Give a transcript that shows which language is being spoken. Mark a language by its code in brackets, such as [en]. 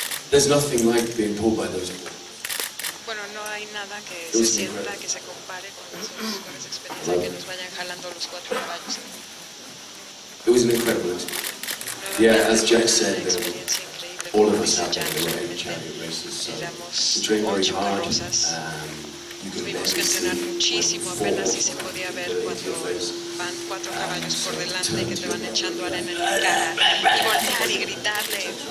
[en] There's nothing like being pulled by those horses. [es] Bueno, no hay nada que se sienta que se compare con esa experiencia que nos vayan jalando los cuatro caballos. [en] It was an incredible experience. Yeah, as Jack said, all of us have been in chariot races, so we train very hard. [es] Tuvimos que entrenar muchísimo, apenas si se podía ver cuando van cuatro caballos por delante que te van echando arena en la cara y voltear y gritarle.